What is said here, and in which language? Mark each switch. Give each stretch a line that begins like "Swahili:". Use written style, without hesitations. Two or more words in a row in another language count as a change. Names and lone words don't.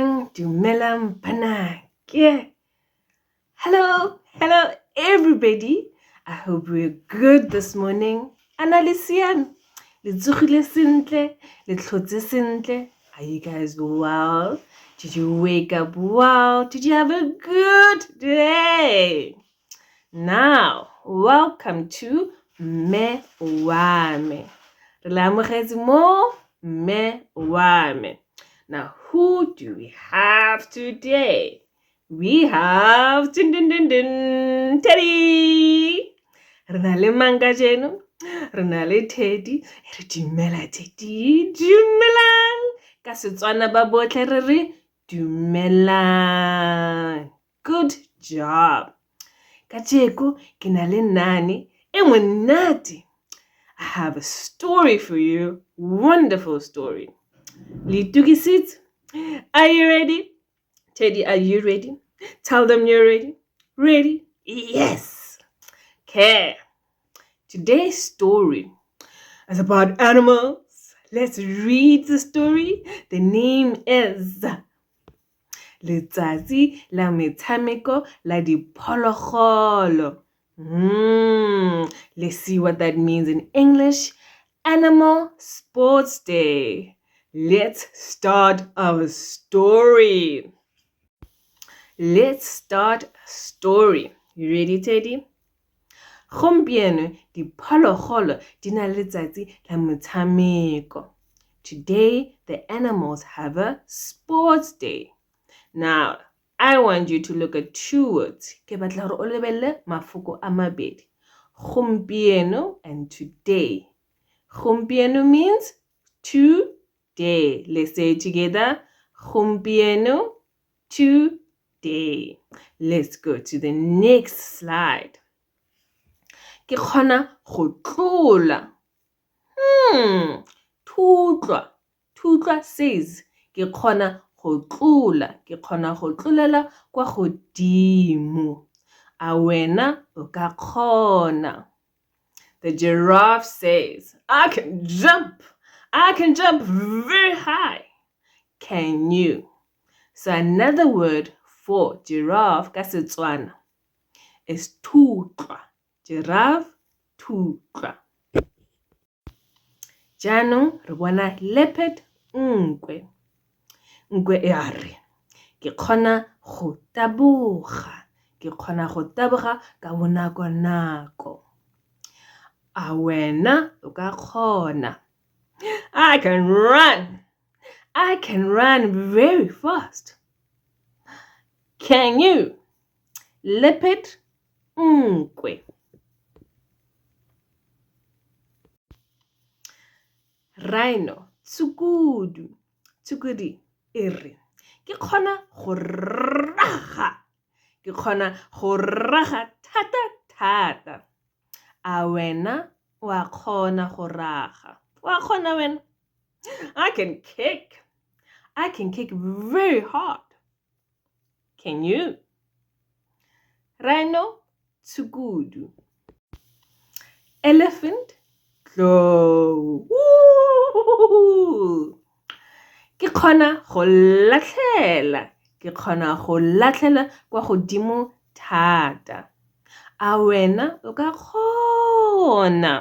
Tswana: Dumelang bana.
English: Hello, everybody. I hope we're good this morning.
Tswana: Analisian, le tsogile sentle, le tlhotse sentle.
English: Are you guys well? Did you wake up well? Did you have a good day? Now, welcome to Me Wame.
Tswana: Re le amogetse mo Me Wame.
English: Now, who do we have today? We have Teddy.
Tswana: Re na le manga jeno. Re na le Teddy. Re dumela Teddy. Dumelang. Ka Setswana ba botlhe re re dumelang.
English: Good job.
Tswana: Kajeko ke na le nane e monate.
English: I have a story for you. Wonderful story. Litukisits, are you ready? Teddy, are you ready? Tell them you're ready. Ready? Yes. Okay. Today's story is about animals. Let's read the story. The name is Letsatsi la metshameko la diphologolo. Let's see what that means in English. Animal Sports Day. Let's start our story. Let's start story. You ready, Teddy?
Tswana: Gompieno diphologolo di na le letsatsi la motshameko.
English: Today, the animals have a sports day. Now, I want you to look at two words.
Tswana: Ke batla gore o lebelle mafoko a mabedi.
English: Gompieno and today. Gompieno means today. Let's say it together. Gompieno, today. Let's go to the next slide.
Tswana: Ke kgona go tlola. Tutlwa says ke kgona go tlola. Ke kgona go tlolela kwa godimo. A wena o ka kgona.
English: The giraffe says, I can jump very high. Can you? So another word for giraffe
Tswana: ka Setswana
English: is tutlwa. Giraffe, tutlwa.
Tswana: Jaanong re bona leopard, nkwe. Nkwe e a re, ke kgona go taboga. Ke kgona go taboga ka bonako. A wena o ka kgona.
English: I can run very fast. Can you? Leopard, nkwe.
Tswana: Rhino, tsukudi e re, ke kgona go raga. Ke kgona go raga thata. A wena wa kgona go raga. Wa kgona wena?
English: I can kick very hard. Can you? Rhino, tsukudu. Elephant, tlo.
Tswana: Ke kgona go latlhela. Ke kgona go latlhela kwa godimo thata. A wena o ka kgona.